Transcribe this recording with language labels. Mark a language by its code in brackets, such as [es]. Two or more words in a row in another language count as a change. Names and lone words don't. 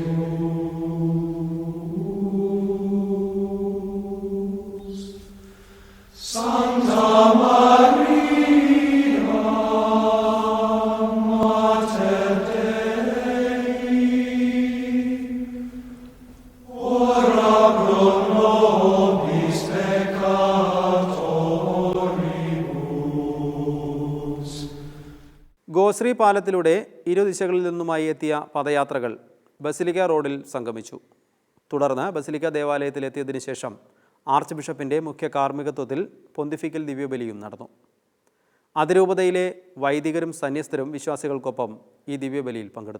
[la] Sancta Maria, Mater Dei, ora pro nobis peccatoribus. [ml] ഗോശ്രീ പാലത്തിലൂടെ ഇരുദിശകളിൽ നിന്നുമായി എത്തിയ പദയാത്രകൾ ബസിലിക്ക റോഡിൽ സംഗമിച്ചു. തുടർന്ന് ബസിലിക്ക ദേവാലയത്തിലെത്തിയതിനു ശേഷം ആർച്ച് ബിഷപ്പിൻ്റെ മുഖ്യ കാർമ്മികത്വത്തിൽ പൊന്തിഫിക്കൽ ദിവ്യബലിയും നടന്നു. അതിരൂപതയിലെ വൈദികരും സന്യസ്തരും വിശ്വാസികൾക്കൊപ്പം ഈ ദിവ്യബലിയിൽ പങ്കെടുത്തു.